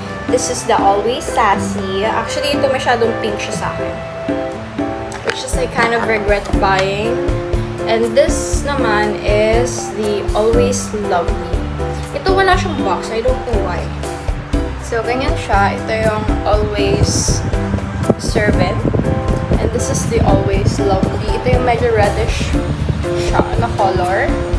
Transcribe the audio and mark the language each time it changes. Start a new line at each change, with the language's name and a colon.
English: This is the Always Sassy.
Filipino: Actually, ito masyadong pink siya sa akin.
English: Which is I kind of regret buying. And this naman is the Always Lovely.
Filipino: Ito wala siyang box.
English: I don't know why.
Filipino: So, ganyan siya. Ito yung Always Servant.
English: And this is the Always Lovely.
Filipino: Ito yung medyo reddish siya na color.